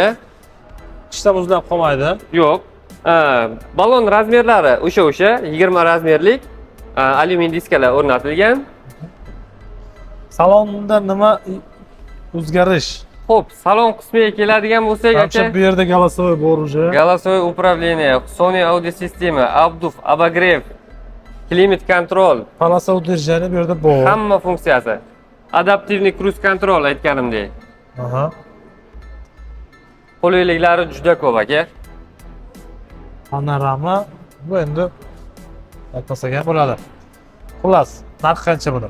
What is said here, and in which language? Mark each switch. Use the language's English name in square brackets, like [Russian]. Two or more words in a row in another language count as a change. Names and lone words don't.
[Uzbek] Qishda muzlab qolmaydi. Yo'q. Balon razmerlari o'sha 20 razmerlik alyumin diskalar o'rnatilgan. Salonda nima o'zgarish? Xo'p, salon qismiga keladigan bo'lsak aka, bu yerda голосовой bor уже. [Russian] Голосовое управление, Sony audio sistema, обдув, обогрев, климат контроль, Полоса удержание [Uzbek] bu yerda bor. hamma funksiyasi. Adaptivniy [English] cruise control [Uzbek] aytganimdek. Qulayliklari juda ko'p aka. Panorama bu endi aytmasak ham bo'ladi. Xullas, narxi qancha buni?